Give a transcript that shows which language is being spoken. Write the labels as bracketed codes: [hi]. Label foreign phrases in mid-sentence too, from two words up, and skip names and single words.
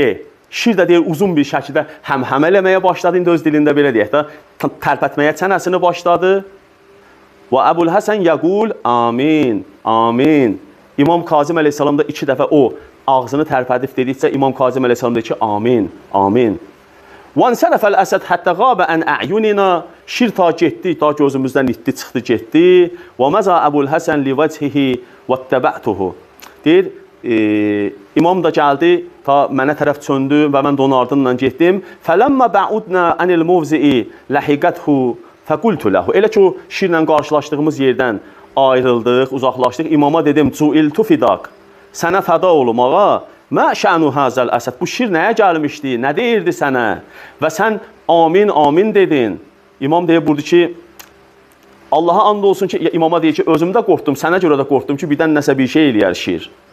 [az] Şir də deyir, uzun bir şəkildə həmhəmə eləməyə başladı. İndi öz dilində belə deyək də, tərpətməyə çənəsini başladı. Və Əbul Həsən [ar] يقول آمين آمين. [az] İmam Kazim əleyhissalam da 2 dəfə o ağzını tərpədib dedikcə, İmam Kazim əleyhissalam deyir ki, amin, amin. [ar] وَانْسَلَفَ الْأَسَدْ حَتَّى غَابَ عَنْ أَعْيُنِنَا. [az] Şir ta getdi, ta gözümüzdən itdi, çıxdı, getdi. [ar] وَمَزَا أَبُو الْحَسَنْ لِوَجْهِهِ وَاتَّبَعْتُهُ. [az] Deyir, imam da gəldi, ta mənə tərəf çöndü və mən də onun ardından getdim. [ar] فَلَمَّا بَعُدْنَا عَنِ الْمُوْزِئِ لَحِقَتْهُ فَقُلْتُ لَهُ. [az] Elə ki, o şirlə qarşılaşdığımız yerdən ayrıldıq, uzaqlaşdıq. İmama dedim, [ar] "جعلت فداك." [az] Sənə fəda olum ağa. [ar] ما شأن هذا الأسد. [az] Bu şir nəyə gəlmişdi? Nə deyirdi sənə? Və sən amin, amin dedin. İmam deyir burada ki, Allaha and olsun ki, imama deyir ki, özümdə qorxdum, sənə görə də qorxdum ki, birdən nəsə bir şey eləyər şir.